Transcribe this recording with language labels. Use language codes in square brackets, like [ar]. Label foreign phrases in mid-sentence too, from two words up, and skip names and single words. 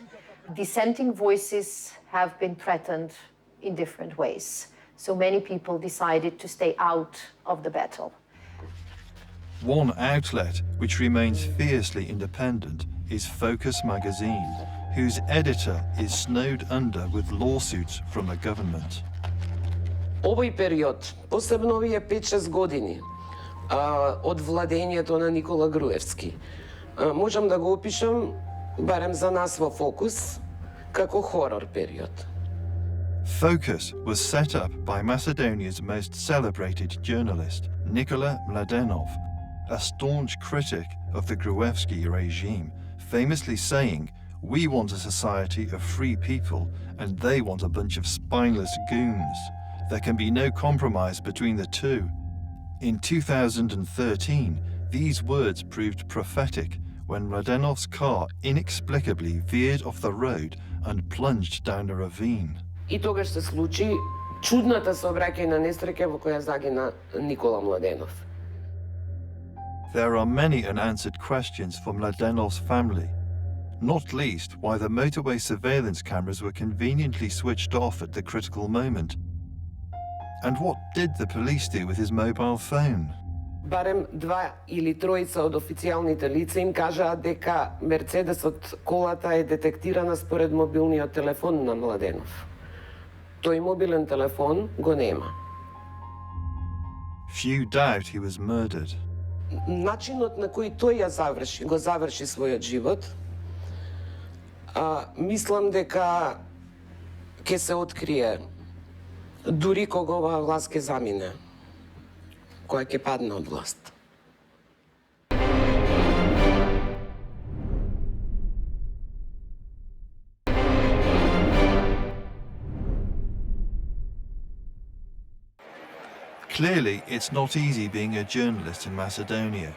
[en] Dissenting voices have been threatened in different ways. so many people decided to stay out of the battle. One outlet which remains fiercely independent is Focus magazine, whose editor is snowed under with lawsuits from the government. [mk] Овој период, посебно овие 5-6 години од владењето на Никола Груевски, можам да го опишам, барем за нас во Фокус, како хорор период. [en] Focus was set up by Macedonia's most celebrated journalist, Nikola Mladenov, a staunch critic of the Gruevski regime, famously saying, "We want a society of free people and they want a bunch of spineless goons. There can be no compromise between the two." In 2013, these words proved prophetic when Mladenov's car inexplicably veered off the road and plunged down a ravine. [mk] И тогаш се случи чудната сообраќајна несреќа во која загина Никола Младенов. [en] There are many unanswered questions for Mladenov's family, not least why the motorway surveillance cameras were conveniently switched off at the critical moment. And what did the police do with his mobile phone? [mk] Барем 2 или 3 од официјалните лица им кажаа дека Мерцедесот колата е детектирана според мобилниот телефон на Младенов. Тој мобилен телефон го нема. [en] Few doubt he was murdered. [mk] Начинот на кој тој го заврши својот живот, мислам дека ќе се открие дури кога оваа власт ќе замине, која ќе падне од власт. [en] Clearly, it's not easy being a journalist in Macedonia.